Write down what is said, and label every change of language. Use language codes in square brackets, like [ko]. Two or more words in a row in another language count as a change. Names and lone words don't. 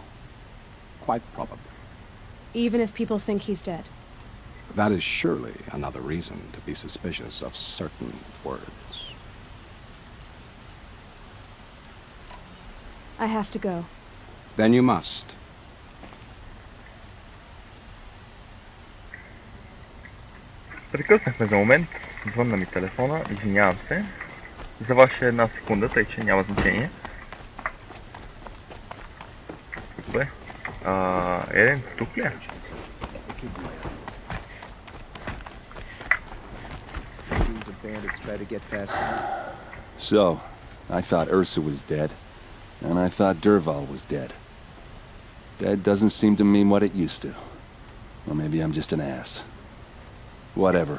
[en] Quite probably. Even if people think he's dead? That is surely another reason to be suspicious of certain words. I have to go. Then you must. [bg] Прекъснахме за момент, звънна ми телефона, извинявам се. За ваша една секунда, тъй че няма значение. Добре. Еден, тук ли е? [en] So, I thought Ursa was dead, and I thought Dervahl was dead. Dead doesn't seem to mean what it used to. Or maybe I'm just an ass. Whatever.